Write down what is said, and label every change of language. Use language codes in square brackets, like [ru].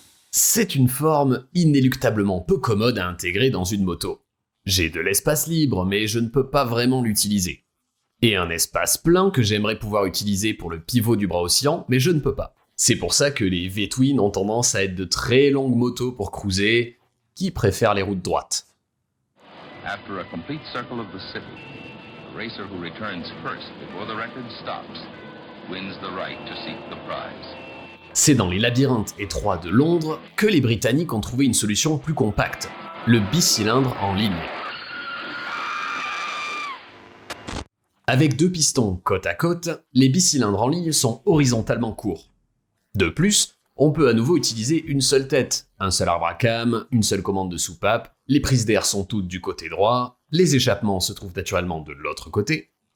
[fr] C'est une forme inéluctablement peu commode à intégrer dans une moto. J'ai de l'espace libre, mais je ne peux pas vraiment l'utiliser. Et un espace plein que j'aimerais pouvoir utiliser pour le pivot du bras oscillant, mais je ne peux pas. C'est pour ça que les V-Twin ont tendance à être de très longues motos pour cruiser, qui préfèrent les routes droites. [en] After a complete circle of the city, the racer who returns first before the record stops wins the right to seek the prize. [fr] C'est dans les labyrinthes étroits de Londres que les Britanniques ont trouvé une solution plus compacte, le bicylindre en ligne. Avec deux pistons côte à côte, les bicylindres en ligne sont horizontalement courts. De plus, on peut à nouveau utiliser une seule tête, un seul arbre à cam, une seule commande de soupape, les prises d'air sont toutes du côté droit, les échappements se trouvent naturellement de l'autre côté,